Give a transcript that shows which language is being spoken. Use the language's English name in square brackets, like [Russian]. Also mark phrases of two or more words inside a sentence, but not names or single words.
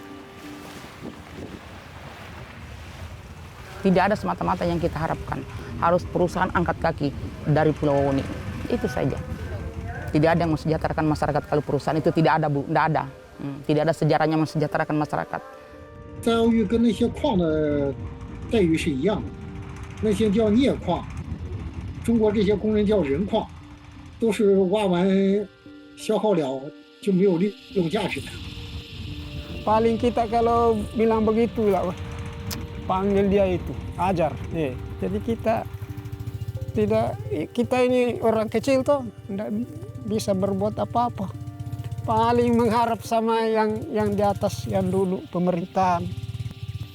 [Indonesian] Tidak ada semata-mata yang kita harapkan. Harus perusahaan angkat kaki dari Pulau Wawoni. Itu saja. Tidak ada yang mensejahterakan masyarakat kalau perusahaan itu tidak ada, Bu. Tidak ada. Tidak ada sejarahnya mensejahterakan masyarakat. [Chinese] 在奥运跟那些矿的待遇是一样的，那些叫镍矿，中国这些工人叫人矿，都是挖完消耗了就没有利用价值的。 [Indonesian] Paling kita kalau bilang begitu lah, panggil dia itu, ajar. Jadi kita ini orang kecil tuh tidak bisa berbuat apa-apa. Paling mengharap sama yang di atas, yang dulu pemerintahan.